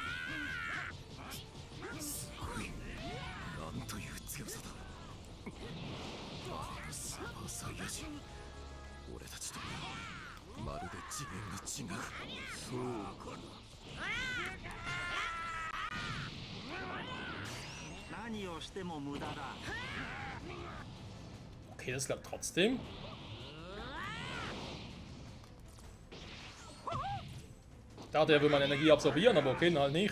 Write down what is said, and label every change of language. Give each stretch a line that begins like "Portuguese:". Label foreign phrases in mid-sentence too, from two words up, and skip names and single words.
Japanese: なんという強さだ。スーパーサイヤ人。俺たちとまるで次元が違う。そうかな。何をしても無駄だ。
German: Okay, das klappt trotzdem. Da hat er wohl meine Energie absorbieren, aber okay, halt nicht.